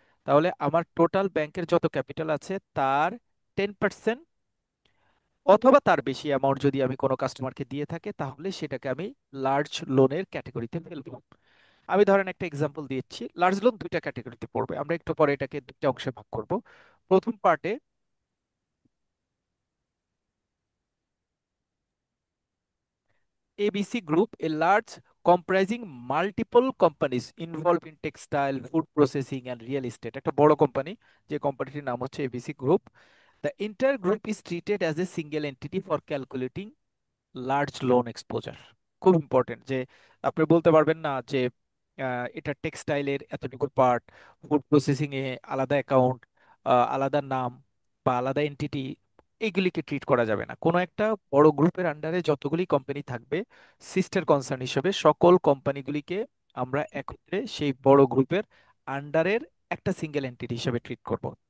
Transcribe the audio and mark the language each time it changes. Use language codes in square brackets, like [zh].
[bn] তাহলে আমার টোটাল ব্যাংকের যত ক্যাপিটাল আছে তার 10% অথবা তার বেশি অ্যামাউন্ট যদি আমি কোনো কাস্টমারকে দিয়ে থাকে, তাহলে সেটাকে আমি লার্জ লোনের ক্যাটাগরিতে ফেলবো। আমি ধরেন একটা এক্সাম্পল দিচ্ছি। লার্জ লোন দুইটা ক্যাটাগরিতে পড়বে, আমরা একটু পরে এটাকে দুইটা অংশে ভাগ করব। প্রথম পার্টে [en] ABC Group, a large comprising multiple companies involved in textile, food processing and real estate, [bn] একটা বড় কোম্পানি, যে কোম্পানিটির নাম হচ্ছে ABC group. [en] The entire group is treated as a single entity for calculating large loan exposure. [bn] খুব important যে আপনি বলতে পারবেন না যে এটা টেক্সটাইলের এতটুকু পার্ট, ফুড প্রসেসিং এ আলাদা অ্যাকাউন্ট, আলাদা নাম বা আলাদা এন্টিটি, এইগুলিকে ট্রিট করা যাবে না। কোনো একটা বড় গ্রুপের আন্ডারে যতগুলি কোম্পানি থাকবে, সিস্টার কনসার্ন হিসেবে সকল কোম্পানিগুলিকে আমরা একত্রে সেই বড় গ্রুপের আন্ডারের একটা সিঙ্গেল এন্টিটি হিসেবে ট্রিট করব।